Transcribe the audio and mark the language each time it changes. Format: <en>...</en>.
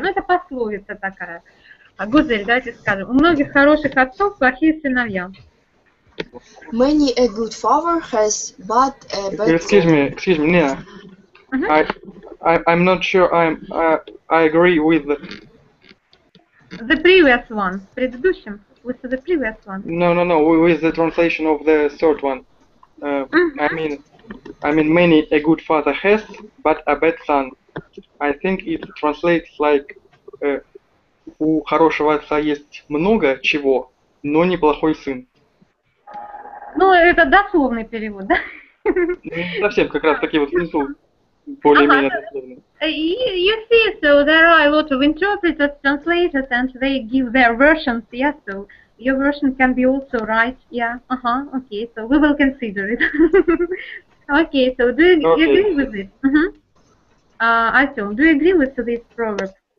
<ru>Ну, это пословица такая. Гузель, давайте скажем, у многих хороших отцов плохие сыновья.</ru> <en>Many a good father has but a bad Excuse me, Nina. I'm not sure I agree with the previous one,</en> <ru>предыдущим,</ru> <en>with the previous one. No, with the translation of the third one. I mean, many a good father has, but a bad son. I think it translates like</en> <ru>у хорошего отца есть много чего, но неплохой сын. Ну, это дословный перевод, да? Совсем как раз такие вот внизу более-менее дословные.</ru> <en>You see, so there are a lot of interpreters, translators, and they give their versions, yeah, so your version can be also right, yeah, okay, so we will consider it. Okay, so do you agree with it? Artyom, do you agree with this proverb?</en>